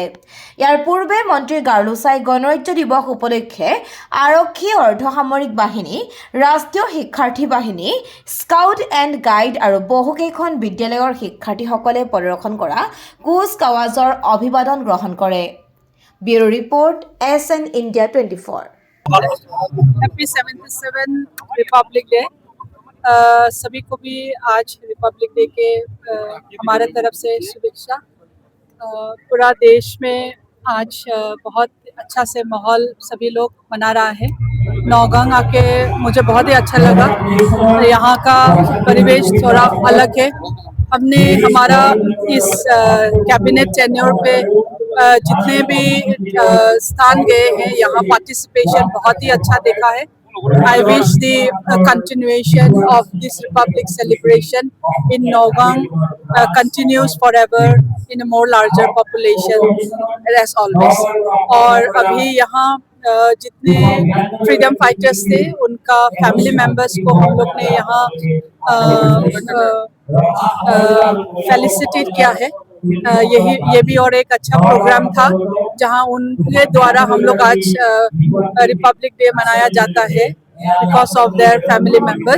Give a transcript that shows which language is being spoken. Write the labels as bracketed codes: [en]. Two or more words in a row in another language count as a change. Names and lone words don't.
[as] ইয়াৰ পূৰ্বে মন্ত্ৰী গাৰ্লুচাই গণৰাজ্য দিৱস উপলক্ষে আৰক্ষী, অৰ্ধসামৰিক বাহিনী, ৰাষ্ট্ৰীয় শিক্ষাৰ্থী বাহিনী, স্কাউট এণ্ড গাইড আৰু বহুকেইখন বিদ্যালয়ৰ শিক্ষাৰ্থীসকলে প্ৰদৰ্শন কৰা কুচকাৱাজৰ অভিবাদন গ্ৰহণ কৰে। ব্যুৰো ৰিপৰ্ট SN India 24। [en] happy 77 republic day. [hi] सभी को भी आज [en] republic day [hi] के हमारे तरफ से शुभेच्छा। पूरा देश में आज बहुत अच्छा से माहौल सभी लोग मना रहा है। नौगांव आके मुझे बहुत ही अच्छा लगा। यहाँ का परिवेश थोड़ा अलग है। हमने हमारा इस [en] cabinet tenure [hi] पे जितने भी स्थान गए हैं, यहाँ पार्टिसिपेशन बहुत ही अच्छा देखा है। [en] I wish the continuation of this Republic celebration in Nagaon continues forever in a more larger population as always. [hi] और अभी यहाँ जितने [en] freedom fighters [hi] थे उनका [en] family members [hi] को हम लोग ने यहाँ फेलिसिटेट किया है। ये भी और एक अच्छा प्रोग्राम था जहां उनके द्वारा हम लोग आज [en] republic day [hi] मनाया जाता है [en] because of their family members.